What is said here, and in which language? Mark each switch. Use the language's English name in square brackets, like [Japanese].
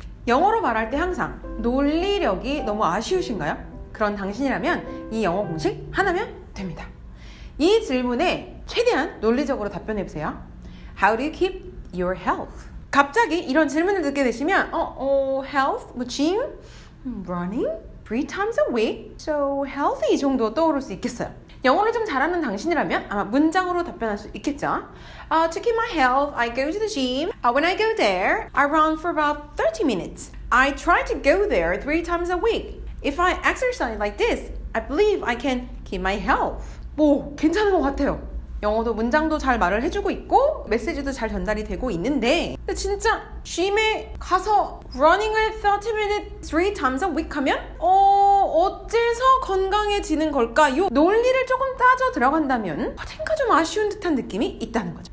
[Korean] 영어로 말할 때 항상 논리력이 너무 아쉬우신가요? 그런 당신이라면 이 영어 공식 하나면 됩니다. 이 질문에 최대한 논리적으로 답변해보세요. [English] How do you keep your health? [Korean] 갑자기 이런 질문을 듣게 되시면 health, 뭐 gym, running, 3 times a week, so healthy 정도 떠오를 수 있겠어요. 영어를 좀 잘하는 당신이라면 아마 문장으로 답변할 수 있겠죠. [English] To keep my health, I go to the gym. When I go there, I run for about 30 minutes. I try to go there 3 times a week. If I exercise like this, I believe I can keep my health. [Korean] 뭐 괜찮은 것 같아요. 영어도 문장도 잘 말을 해주고 있고 메시지도 잘 전달이 되고 있는데 근데 진짜 gym에 가서 running을 30 minutes 3 times a week 하면 어째서 건강해지는 걸까? 요 논리를 조금 따져 들어간다면 어딘가 좀 아쉬운 듯한 느낌이 있다는 거죠.